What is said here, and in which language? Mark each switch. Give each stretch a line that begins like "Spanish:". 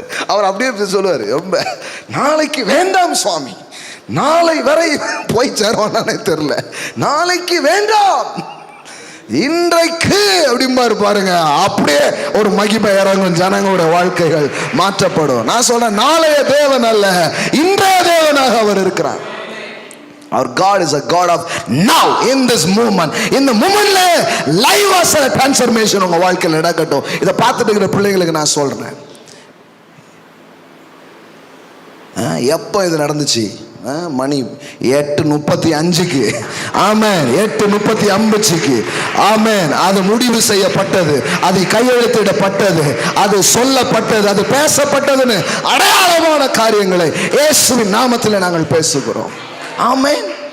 Tamil: அவர் அப்படியே சொல்லுவார், ரொம்ப நாளைக்கு வேண்டாம் சுவாமி, நாளை வரை போய் சேருவானே தெரியல, நாளைக்கு வேண்டாம், இன்றைக்கு அப்படிம்பாரு பாருங்க. அப்படியே ஒரு மகிமை இறங்கும், ஜனங்களுடைய வாழ்க்கைகள் மாற்றப்படும். நான் சொல்றேன், நாளைய தேவன் அல்ல, இன்றைய தேவனாக அவர் இருக்கிறார்.
English: Our God is a God of now, in this moment. In the moment live as a transformation
Tamil: உங்க வாழ்க்கையில் நடக்கட்டும். இதை பார்த்துட்டு இருக்கிற பிள்ளைங்களுக்கு நான் சொல்றேன், எப்போ இது நடந்துச்சு? மணி 8:35. ஆமென். 8:35. ஆமென். அது முடிவு செய்யப்பட்டது, அது கையெழுத்திடப்பட்டது, அது சொல்லப்பட்டது, அது பேசப்பட்டதுன்னு அடையாளமான காரியங்களை இயேசுவின் நாமத்தில் நாங்கள் பேசுகிறோம். ஆமென்.